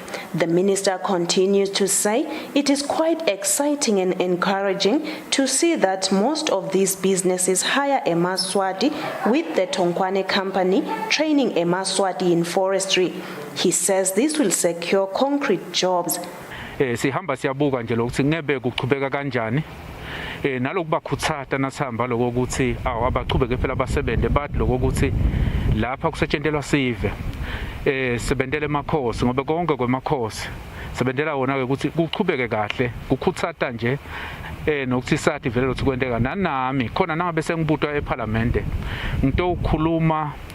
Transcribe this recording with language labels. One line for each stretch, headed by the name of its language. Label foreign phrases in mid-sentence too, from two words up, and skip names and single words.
English: The minister continues to say it is quite exciting and encouraging to see that most of these businesses hire a Maswati, with the Tonkwane company training a Maswati in forestry. He says this will secure concrete jobs.
Swati: Sihamba siyabuka nje lokuthi ngebe kuqhubeka kanjani nalokubakhuthaza nasihamba lokuthi awabaqhubeke phela abasebenze bathi lokuthi lapha kusetshentelwa sive sebenzele emakhosi ngoba konke kwemakhosi sebenzela wona ukuthi kuqhubeke kahle kukhuthaza nje nokuthi sathi vele ukuthi kwenteka nanami khona nangabe sengibutwa eParliament ngito ukukhuluma